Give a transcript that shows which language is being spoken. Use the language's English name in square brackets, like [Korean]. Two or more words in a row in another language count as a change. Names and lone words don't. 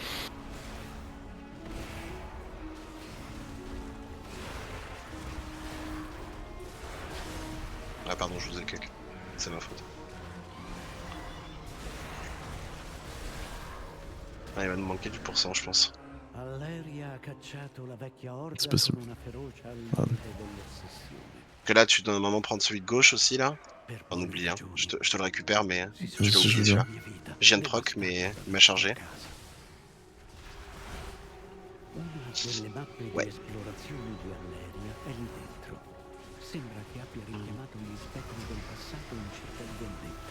[French] Ah pardon, je vous ai cuck. C'est ma faute. Ah, il va nous manquer du pourcent, je pense. [Italian] Alleria ha cacciato la vecchia orda [French] C'est possible. [Italian] con una ferocia al Ah. limite dell'ossessione. [French] Que là, tu dois normalement prendre celui de gauche aussi, là. [Italian] Per [French] On [Italian] pochi [French] oublie, hein. [Italian] giorni [French] Je te le récupère, mais [Italian] si [French] tu l'as Si, je oublié veux celui-là. [Italian] mia vita [French] Je viens de proc, mais il m'a chargé. [Italian] Una delle mappe [French] Ouais. [Italian] di esplorazione di Alleria è lì dentro. Sembra che abbia richiamato gli spettri del passato in cerca di vendetta.